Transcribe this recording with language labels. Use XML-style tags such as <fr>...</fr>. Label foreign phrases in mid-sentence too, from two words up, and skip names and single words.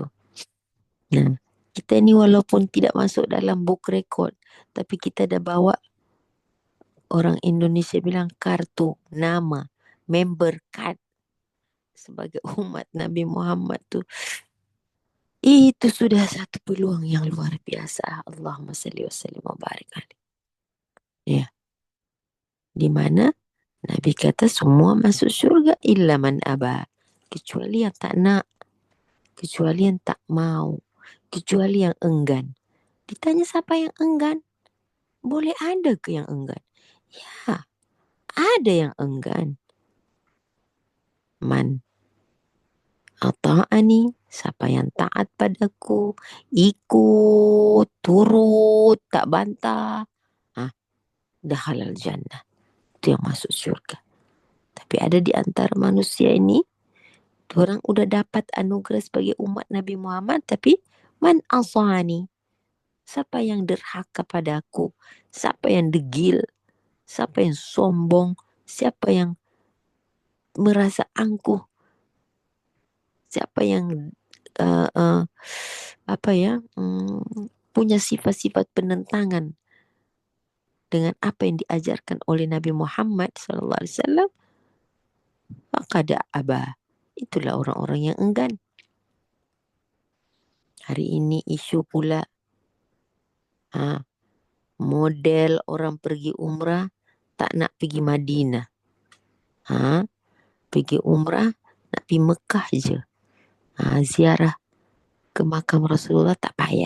<ms>Nah, kita ini walaupun tidak masuk dalam</ms> <en>book record,</en> <ms>tapi kita dah bawa, orang Indonesia bilang,</ms> <id>kartu nama,</id> <en>member card</en> <ms>sebagai umat Nabi Muhammad tuh. Itu sudah satu peluang yang luar biasa.</ms> <ar>اللهم صل وسلم وبارك عليه.</ar> <ms>Ya, di mana Nabi kata semua masuk surga</ms> <ar>إلا من أبى.</ar> <ms>Kecuali yang tak nak, kecuali yang tak mau, kecuali yang enggan. Ditanya siapa yang enggan? Boleh ada ke yang enggan? Ya, ada yang enggan.</ms> <ar>من أطاعني,</ar> <ms>siapa yang taat padaku, ikut, turut, tak bantah, dah halal jannah. Itu yang masuk surga. Tapi ada di antara manusia ini, orang udah dapat anugerah sebagai umat Nabi Muhammad, tapi</ms> <ar>من عصاني,</ar> <ms>siapa yang derhaka padaku, siapa yang degil, siapa yang sombong, siapa yang merasa angkuh, siapa yang uh, uh, apa ya, punya sifat-sifat penentangan dengan apa yang diajarkan oleh Nabi Muhammad SAW, maka ada abah. Itulah orang-orang yang enggan. Hari ini isu pula, model orang pergi umrah tak nak pergi Madinah. Pergi umrah nak pergi Mekah je. Ziarah ke makam Rasulullah tak payah.</ms>